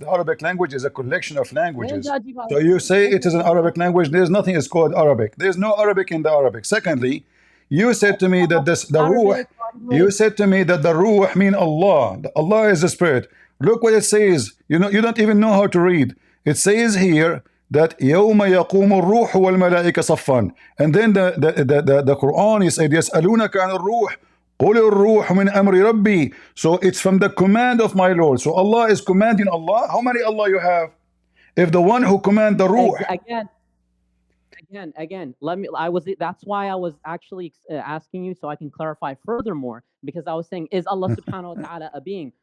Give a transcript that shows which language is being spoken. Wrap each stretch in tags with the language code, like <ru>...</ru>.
<en>The Arabic language is a collection of languages. So you say it is an Arabic language, there's nothing is called Arabic. There's no Arabic in the Arabic. Secondly, you said to me that the ruh, you said to me that the ruh mean Allah. Allah is a spirit. Look what it says. You don't even know how to read. It says here that</en> <ar>يوم يقوم الروح والملائكة صفا,</ar> <en>and then the Quran is said</en> <ar>يسألونك عن الروح قل الروح من أمر ربي.</ar> <en>So it's from the command of my Lord. So Allah is commanding Allah. How many Allah you have? If the one who command the ruh, again, that's why I was actually asking you so I can clarify furthermore, because I was saying, is Allah subhanahu wa ta'ala a being?</en>